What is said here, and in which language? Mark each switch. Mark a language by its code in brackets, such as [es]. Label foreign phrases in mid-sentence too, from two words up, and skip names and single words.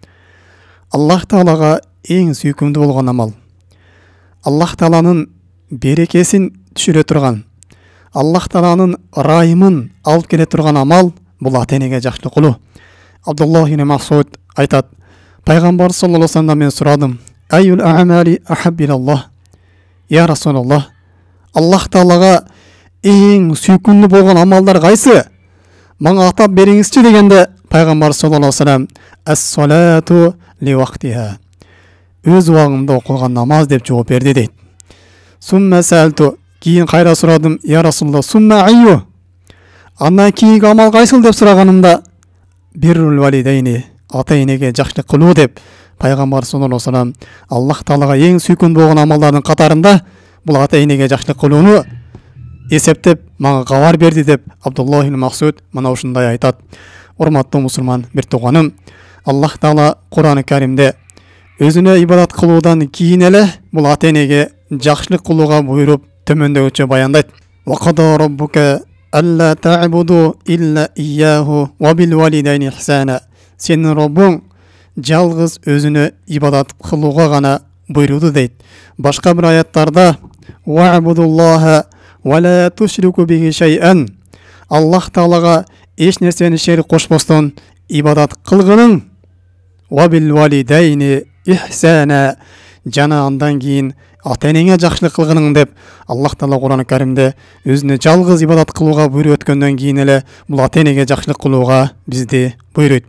[ky] Аллах Таалага эң сүйкүмдүү болгон амал, Аллах Тааланын берекесин түшүрө турган, Аллах Тааланын ырайымын алып келе турган амал бул ата-энеге жакшылык кылуу. Абдуллах ибн Масуд айтат, пайгамбар саллаллаху алейхи ва салламдан мен сурадым: [ar] "أي الأعمال أحب إلى الله?" يا رسول الله, [ky] Аллах Таалага эң сүйкүмдүү болгон амалдар кайсы? Мага атап бериңизчи дегенде, пайгамбар [ar] صلى الله عليه وسلم الصلاة لوقتها, [ky] өз убагында окулган намаз деп жооп берди дейт. [ar] ثم سألت, [ky] кийин кайра сурадым: [ar] "يا رسول الله ثم أي?" [ky] Андан кийинки амал кайсыл деп сураганымда, [ar] بر الوالدين, [ky] ата-энеге жакшылык кылуу деп пайгамбар [ar] صلى الله عليه وسلم [ky] Аллах Таалага эң сүйкүмдүү болгон амалдардын катарында бул ата-энеге жакшылык кылууну эсептеп мага кабар берди деп Абдуллах ибн Масуд мына ушундай айтат. Урматтуу мусулман бир тууганым, Аллах Таала Кур'ан-ы Каримде өзүнө ибадат кылуудан кийин эле бул ата-энеге жакшылык кылууга буйруп төмөндөгүчө баяндайт. [ar] وقضى ربك ألا تعبدوا إلا إياه وبالوالدين إحسانا. [ky] Сенин Роббуң жалгыз өзүнө ибадат кылууга гана буйруду дейт. Башка бир аяттарда [ar] واعبدوا الله ولا تشركوا به شيئا. [ky] Аллах Таалага эч нерсени шерик кошпостон ибадат кылгының. [ar] وبالوالدين إحسانا, [ky] жана андан кийин ата-энеңе жакшылык кылгының деп Аллах Таала Кур'ан-ы Каримде өзүнө жалгыз ибадат кылууга буйруп өткөндөн кийин эле бул ата-энеге жакшылык кылууга бизди буйруйт.